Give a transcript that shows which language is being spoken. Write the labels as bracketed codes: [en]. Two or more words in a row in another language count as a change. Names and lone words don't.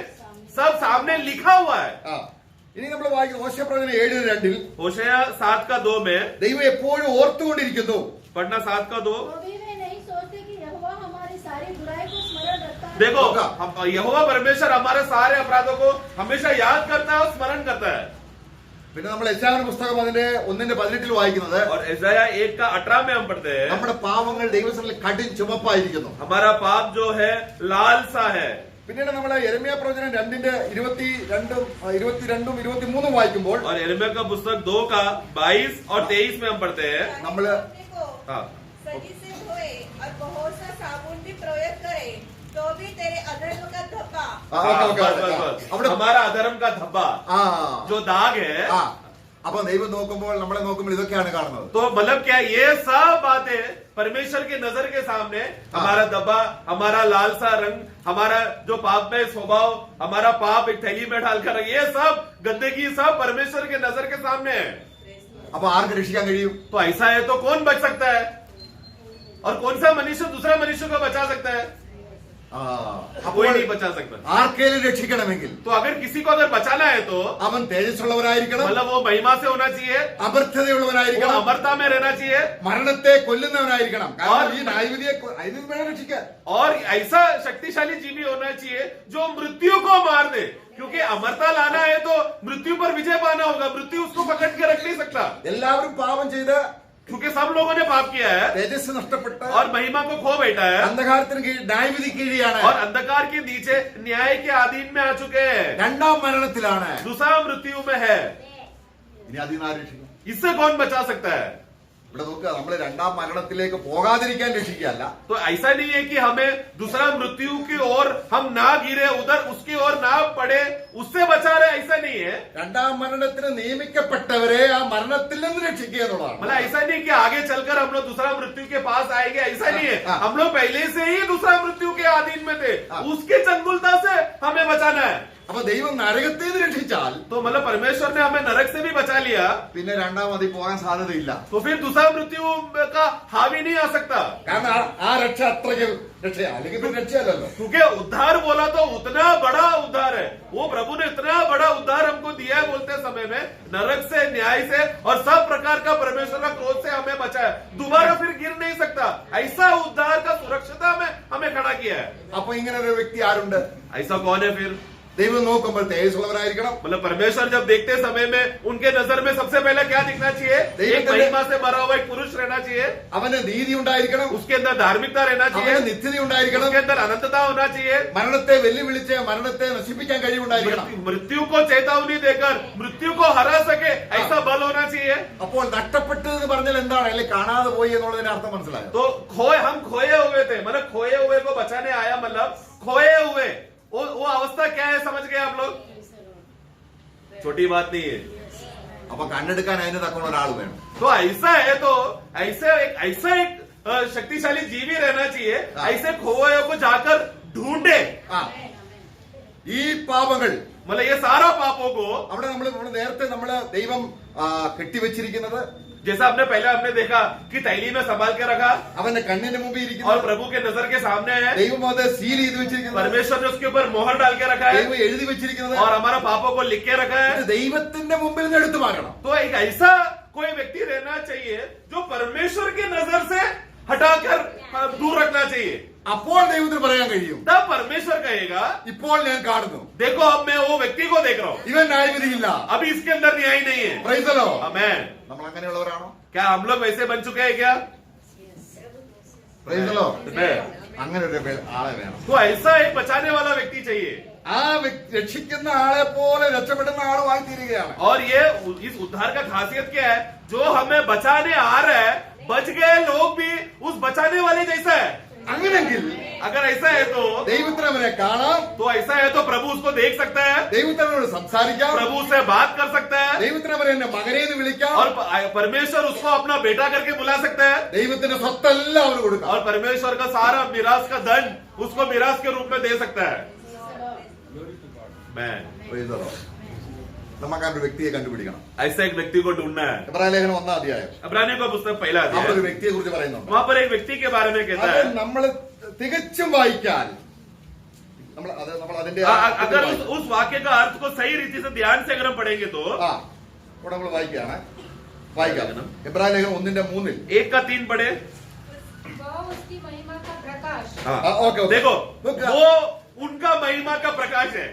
[hi] सब सामने लिखा हुआ है. [ml] ആ ഇനി നമ്മൾ വായിക്കുന്ന ഹോശേയ പ്രവചനം 7:2 [hi] होशेया 7 का 2 में [ml] ദൈവം എപ്പോഴും ഓർത്തുകൊണ്ടിരിക്കുന്നു. [hi] पढ़ना. 7 का 2. कभी वे नहीं सोचते कि यहोवा हमारी सारी बुराई को स्मरण रखता है। देखो, होगा. यहोवा परमेश्वर हमारे सारे अपराधों को हमेशा याद करता है और स्मरण करता है. [ml] പിന്നെ നമ്മൾ യെശയ്യാവിന്റെ പുസ്തകം അതിന്റെ 1:18 വായിക്കുന്നത്, [hi] और इज़ाया 1 का 18 में हम पढ़ते हैं, [ml] നമ്മുടെ പാവങ്ങൾ ദൈവസന്നിധിയിൽ കടും ചുമപ്പായിരിക്കുന്നു. [hi] हमारा पाप जो है लाल सा है. [ml] പിന്നീട് നമ്മൾ യിരെമ്യാ പ്രവചനം 2:22-23 വായിക്കുമ്പോൾ [hi] और यिर्मयाह का पुस्तक 2 का 22 और 23 में हम पढ़ते हैं. [ml] നമ്മള് [hi] हाँ, सजी से धोए और बहुत सा साबुन भी प्रयोग करे तो भी तेरे अधर्म का धब्बा [ml] അവിടെ [hi] हमारा अधर्म का धब्बा [ml] ആ [hi] जो दाग है. [ml] ആ അപ്പൊ ദൈവം നോക്കുമ്പോൾ നമ്മളെ നോക്കുമ്പോൾ ഇതൊക്കെയാണ് കാണുന്നത്. [hi] तो मतलब क्या, ये सब बातें परमेश्वर के नजर के सामने, हमारा धब्बा, हमारा लाल सा रंग, हमारा जो पाप में स्वभाव, हमारा पाप एक थैली में डालकर, ये सब गंदगी सब परमेश्वर के नजर के सामने है. [ml] അപ്പൊ ആർക്ക് രക്ഷിക്കാൻ കഴിയും? [hi] तो ऐसा है तो कौन बच सकता है? और कौन सा मनुष्य दूसरा मनुष्य को बचा सकता है? कोई नहीं बचा सकता. [ml] ആർക്കേലും രക്ഷിക്കണമെങ്കിൽ [hi] तो अगर किसी को अगर बचाना है तो [ml] അവൻ തേജസ്സുള്ളവരായിരിക്കണം, [hi] मतलब वो महिमा से होना चाहिए, वो [ml] അമർത്യതയുള്ളവനായിരിക്കണം, [hi] अमरता में रहना चाहिए, [ml] മരണത്തെ കൊല്ലുന്നവനായിരിക്കണം. കാരണം ഈ ന്യായവിധിയെ അതിന് വേണം രക്ഷിക്കാൻ. [hi] और ऐसा शक्तिशाली जीवी होना चाहिए जो मृत्यु को मार दे. क्योंकि अमरता लाना है तो मृत्यु पर विजय पाना होगा. मृत्यु उसको पकड़ के रख नहीं सकता, [ml] എല്ലാവരും പാപം ചെയ്ത് [hi] क्योंकि सब लोगों ने पाप किया है [ml] തേജസ് നഷ്ടപ്പെട്ട് [hi] और महिमा को खो बैठा है [ml] അന്ധകാരത്തിന് കീഴിൽ ന്യായവിധി കീഴിയാണ്. [hi] और अंधकार के नीचे न्याय के अधीन में आ चुके हैं. [ml] രണ്ടാം മരണത്തിലാണ്. [hi] दूसरा मृत्यु में है. [ml] ഇനി അതിൽ നിന്ന് ആര് രക്ഷിക്കും? [hi] इससे कौन बचा सकता है? [ml] ഇവിടെ നോക്കുക, നമ്മൾ രണ്ടാം മരണത്തിലേക്ക് പോകാതിരിക്കാൻ രക്ഷിക്കുകയല്ല, [hi] तो ऐसा नहीं है कि हमें दूसरा मृत्यु की ओर हम ना गिरे, उधर उसकी ओर ना पड़े, उससे बचा रहे, ऐसा नहीं है. है, [ml] രണ്ടാം മരണത്തിന് നിയമിക്കപ്പെട്ടവരെ ആ മരണത്തിൽ നിന്ന് രക്ഷിക്കുക എന്നുള്ളതാണ്. [hi] मतलब ऐसा नहीं कि आगे चलकर हम लोग दूसरा मृत्यु के पास आएंगे, ऐसा नहीं है. हाँ. हम लोग पहले से ही दूसरा मृत्यु के अधीन में थे, हाँ. उसके चंगुलता से हमें बचाना है. [ml] അപ്പൊ ദൈവം നരകത്തിൽ നിന്ന് രക്ഷിച്ചാൽ [hi] तो मतलब परमेश्वर ने हमें नरक से भी बचा लिया, [ml] പിന്നെ രണ്ടാമത് പോകാൻ സാധ്യതയില്ല. [hi] तो फिर दूसरा मृत्यु का हावी नहीं आ सकता. [ml] കാരണം ആ രക്ഷ അത്രയ്ക്ക് രക്ഷയാ, അല്ലെങ്കിൽ പിന്നെ രക്ഷയല്ലല്ലോ. [hi] क्योंकि उद्धार बोला तो उतना बड़ा उद्धार है, वो प्रभु ने इतना बड़ा उद्धार हमको दिया है, बोलते समय में नरक से, न्याय से और सब प्रकार का परमेश्वर का क्रोध से हमें बचाया, दोबारा फिर गिर नहीं सकता. ऐसा उद्धार का सुरक्षता में हमें खड़ा किया है. [ml] അപ്പൊ ഇങ്ങനെ ഒരു വ്യക്തി ആരുണ്ട്? [hi] ऐसा कौन है फिर? [ml] ദൈവം നോക്കുമ്പോൾ തേജസ്സുള്ളവരായിരിക്കണം. [hi] मतलब परमेश्वर जब देखते समय में उनके नजर में सबसे पहले क्या दिखना चाहिए? एक महिमा से भरा हुआ एक पुरुष रहना चाहिए, [ml] അവന് നീതി ഉണ്ടായിരിക്കണം, [hi] उसके अंदर धार्मिकता रहना [ml] അവന് [hi] चाहिए, [ml] നിത്യത ഉണ്ടായിരിക്കണം, [hi] उसके अंदर अनंतता होना चाहिए, [ml] മരണത്തെ വെല്ലുവിളിച്ച് മരണത്തെ നശിപ്പിക്കാൻ കഴിവുണ്ടായിരിക്കണം. [hi] मृत्यु को चेतावनी देकर मृत्यु को हरा सके ऐसा बल होना चाहिए. [ml] അപ്പോൾ നഷ്ടപ്പെട്ടത് എന്ന് പറഞ്ഞാൽ എന്താണ്? അല്ലെങ്കിൽ കാണാതെ പോയി എന്നുള്ളതിന്റെ അർത്ഥം മനസ്സിലായോ? [hi] तो हम खोए हुए थे, मतलब खोए हुए को बचाने आया, मतलब खोए हुए वो अवस्था क्या है समझ गए आप लोग? छोटी बात नहीं है. [ml] അപ്പൊ കണ്ണെടുക്കാൻ അതിന് തക്കമുള്ള ഒരാൾ വേണം. [hi] तो ऐसा है, तो ऐसा एक शक्तिशाली जीवी रहना चाहिए, हाँ. ऐसे खोए को जाकर ढूंढे. [ml] ആ ഈ പാപങ്ങൾ [hi] मतलब ये सारा पापों को, [ml] അവിടെ നമ്മൾ നേരത്തെ നമ്മള് ദൈവം കെട്ടിവെച്ചിരിക്കുന്നത് [hi] जैसा हमने देखा कि तैली में संभाल के रखा [ml] അവന്റെ കണ്ണിന്റെ മുമ്പിൽ [hi] और [ml] ഇരിക്കുന്നത്, [hi] प्रभु के नजर के सामने है, [ml] ദൈവം അത് സീൽ ചെയ്ത് വെച്ചിരിക്കുന്നത്, [hi] परमेश्वर ने उसके ऊपर मोहर डाल के रखा है [ml] ദൈവം എഴുതി വെച്ചിരിക്കുന്നത്, [hi] और हमारा पापों को लिख के रखा है. [ml] ഇത് ദൈവത്തിന്റെ മുമ്പിൽ നിന്ന് എടുത്തു മാറ്റണം. [hi] तो एक ऐसा कोई व्यक्ति रहना चाहिए जो परमेश्वर की नजर से हटाकर दूर रखना चाहिए. [ml] അപ്പോൾ ദൈവത്തിന് പറയാൻ കഴിയും, [hi] तब परमेश्वर कहेगा, [ml] ഇപ്പോൾ ഞാൻ കാണുന്നു, [hi] देखो अब मैं वो व्यक्ति को देख रहा हूँ, [ml] ഇവൻ ന്യായവിധിയില്ല. [hi] अभी इसके अंदर न्याय नहीं है. [en] Praise the Lord. [hi] आमेन. [ml] നമ്മൾ അങ്ങനെയുള്ളവരാണോ? [hi] क्या हम लोग वैसे बन चुके हैं क्या? [en] Praise the Lord. [hi] नहीं. [ml] അങ്ങനെ ഒരു ആളെ വേണം. [hi] तो ऐसा एक बचाने वाला व्यक्ति चाहिए. [ml] ആ രക്ഷിക്കുന്ന ആളെ പോലെ രക്ഷപ്പെടുന്ന ആളുമായി തീരുകയാണ്. [hi] और ये इस उद्धार का खासियत क्या है? जो हमें बचाने आ रहा है, बच गए लोग भी उस बचाने वाले जैसा है. [ml] അങ്ങനെങ്കിൽ [hi] अगर ऐसा है [ml] ദൈവത്തിന് അവനെ കാണാം, [hi] तो ऐसा है तो प्रभु उसको देख सकता है, [ml] ദൈവത്തിന് അവനോട് സംസാരിക്കാം, [hi] प्रभु उससे बात कर सकता है, [ml] ദൈവത്തിന് അവനെ എന്നെ മകനെ എന്ന് വിളിക്കാം, [hi] और परमेश्वर उसको अपना बेटा करके बुला सकता है, [ml] ദൈവത്തിന്റെ സ്വത്തെല്ലാം അവന് കൊടുക്കാം. [hi] और परमेश्वर का सारा मिरास का दंड उसको मिरास के रूप में दे सकता है. मैं [en] Praise the Lord. [ml] നമുക്ക് ആ ഒരു വ്യക്തിയെ കണ്ടുപിടിക്കണം. [hi] ऐसा एक व्यक्ति को ढूंढना है. [ml] എബ്രായ ലേഖനം 1-ാം അധ്യായം [hi] इब्रानियों का पुस्तक पहला [ml] അവിടെ [hi] अध्याय, [ml] ഒരു വ്യക്തിയെ കുറിച്ച് പറയുന്നുണ്ട്. [hi] वहां पर एक व्यक्ति के बारे में कहता [ml] അത് [hi] है. [ml] നമ്മൾ തികച്ചും വായിക്കാൻ നമ്മൾ അതിന്റെ [hi] अगर उस वाक्य का अर्थ को सही रीति से ध्यान से अगर हम पढ़ेंगे तो [ml] ആ ഇവിടെ നമ്മൾ വായിക്കാം. എബ്രായ ലേഖനം 1:3 [hi] 1 का 3 पढ़े. वह उसकी महिमा का प्रकाश [ml] ഓക്കെ [hi] देखो वो उनका महिमा का प्रकाश है.